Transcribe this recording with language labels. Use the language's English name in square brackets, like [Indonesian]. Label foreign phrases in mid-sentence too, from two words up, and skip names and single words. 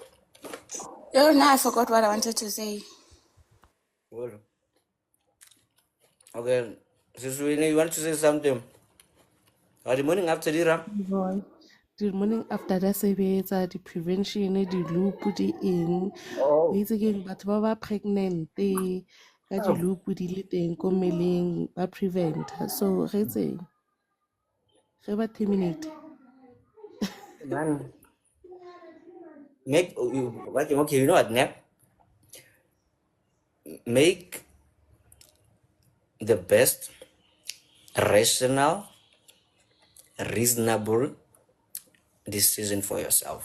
[English] Oh, now I forgot what I wanted to say. Well, okay, Siswini, you want to say something? The morning after dinner? The morning after that [Tswana] sebetsa [English] the prevention the loop [Tswana] di eng o itse keng batho ba ba pregnant ka di loop di le teng ko mmeleng ba [English] prevent so [Tswana] ge itseng ge ba terminate [English] Man, okay, you know what, ne? Make the best rational, reasonable decision for yourself.